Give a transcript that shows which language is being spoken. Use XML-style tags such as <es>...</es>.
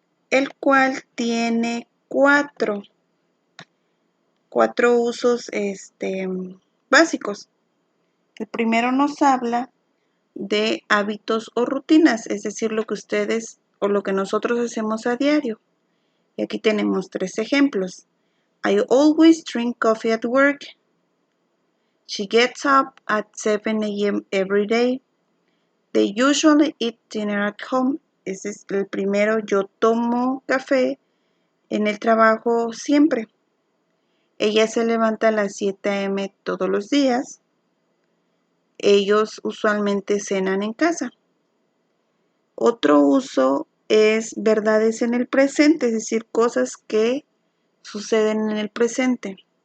<es>El cual tiene cuatro usos básicos. El primero nos habla de hábitos o rutinas, es decir, lo que ustedes o lo que nosotros hacemos a diario. Y aquí tenemos tres ejemplos.</es> <en>I always drink coffee at work. She gets up at 7 a.m. every day. They usually eat dinner at home.</en> <es>Ese es el primero. Yo tomo café en el trabajo siempre. Ella se levanta a las 7 a.m. todos los días. Ellos usualmente cenan en casa. Otro uso es verdades en el presente, es decir, cosas que suceden en el presente.</es>